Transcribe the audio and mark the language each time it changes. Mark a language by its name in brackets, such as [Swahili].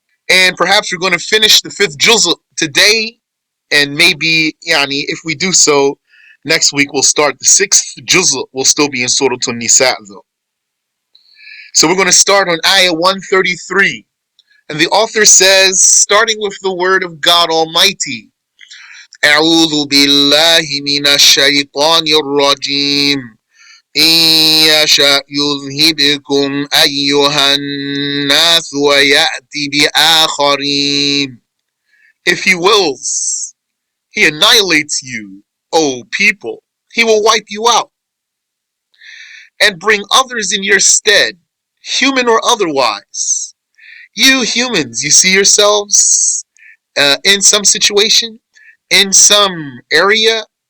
[English] And perhaps we're going to finish the 5th juz today. And maybe, if we do so, next week we'll start the 6th juz. We'll still be in Surat Nisaa though. So we're going to start on Ayah 133. And the author says, starting with the word of God Almighty, [Arabic] أعوذ بالله من الشيطان الرجيم إن يشأ يذهبكم أيها الناس ويأتي بآخرين. [English] If he wills, he annihilates you, O people. He will wipe you out and bring others in your stead, human or otherwise. You humans, you see yourselves in some situation, in some area.